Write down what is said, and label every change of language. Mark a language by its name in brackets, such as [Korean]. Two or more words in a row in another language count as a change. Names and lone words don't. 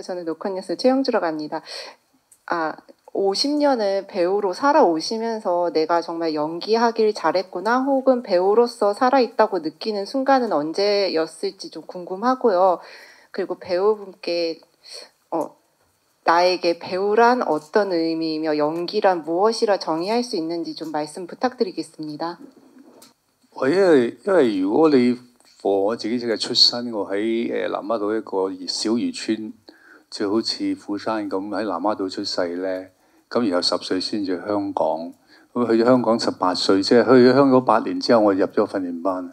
[Korean] 저는 노컷뉴스 최영주라고 합니다. 50년을 배우로 살아오시면서 내가 정말 연기하길 잘했구나 혹은 배우로서 살아있다고 느끼는 순간은 언제였을지 좀 궁금하고요. 그리고 배우분께 나에게 배우란 어떤 의미이며 연기란 무엇이라 정의할 수 있는지 좀 말씀 부탁드리겠습니다. [Cantonese] 因為如果你我自己嘅出身，我喺南丫島一個小漁村，就好似富山咁喺南丫島出世咧。咁然後10歲先至香港，咁去咗香港18歲，即係去咗香港8年之後，我入咗訓練班。